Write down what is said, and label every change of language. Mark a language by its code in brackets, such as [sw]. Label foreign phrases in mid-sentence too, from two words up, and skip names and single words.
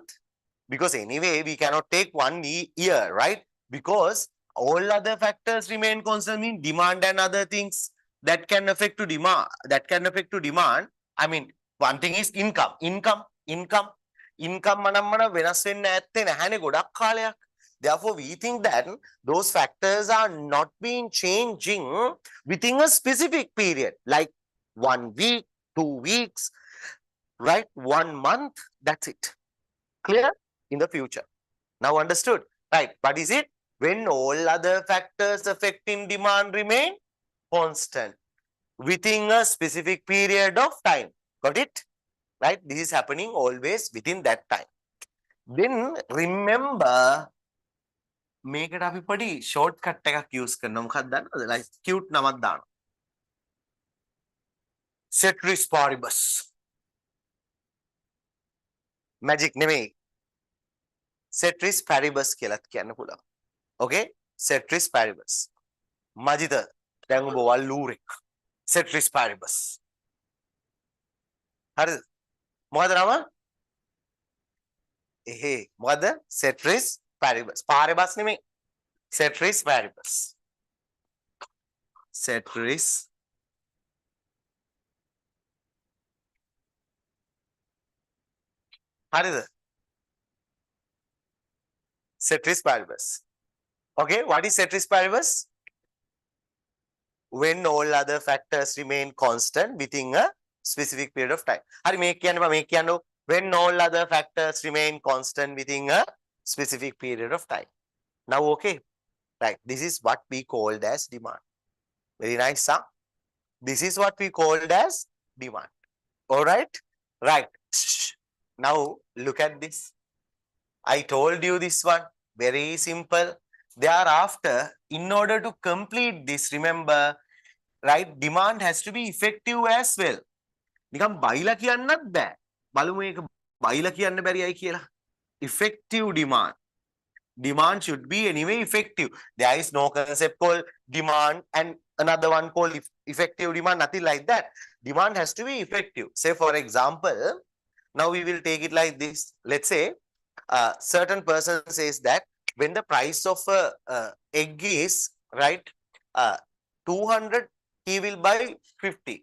[en] Because anyway, we cannot take 1 year, right? Because all other factors remain constant, mean demand and other things that can affect to demand. I mean, one thing is income. [si] Income manamana වෙනස් වෙන්න ඇත්තේ නැහැනේ ගොඩක් කාලයක්. [en] Therefore, we think that those factors are not being changing within a specific period, like 1 week, 2 weeks, right? 1 month, that's it. Clear? In the future. Now understood? Right. But is it? When all other factors affecting demand remain constant within a specific period of time. Got it? Right? This is happening always within that time. Then remember, [si] මේකට අපි පොඩි shortcut එකක් use කරනවා. මොකක්ද දන්නවද? [en] like cute [si] නමක් දානවා. [la] Ceteris paribus. [si] Magic නෙමෙයි. [la] Ceteris paribus [si] කියලාත් කියන්න පුළුවන්. [en] Okay? [la] Ceteris paribus. [si] මජිත දැන් ඔබ වල්ලූරෙක්. [la] Ceteris paribus. [si] හරිද? මොකද නම? මොකද? [la] Ceteris paribus. Paribus නෙමෙයි. Ceteris paribus. [si] Ceteris හරිද? [la] Ceteris paribus. [en] Okay, what is [la] ceteris paribus? [en] When all other factors remain constant within a specific period of time. [si] Hari මේ කියන්න [en] when all other factors remain constant within a specific period of time. Now, okay, right. This is what we called as demand. Very nice, huh? This is what we called as demand. All right, right. Now look at this. I told you this one. Very simple. Thereafter, in order to complete this, remember, right, demand has to be effective as well. [si] නිකම් බයිලා කියන්නත් බෑ. බලමු මේක බයිලා කියන්න බැරියයි කියලා. [en] Effective demand. Demand should be anyway effective. There is no concept called demand and another one called effective demand, nothing like that. Demand has to be effective. Say, for example, now we will take it like this. Let's say a certain person says that when the price of a egg is, right, 200, he will buy 50.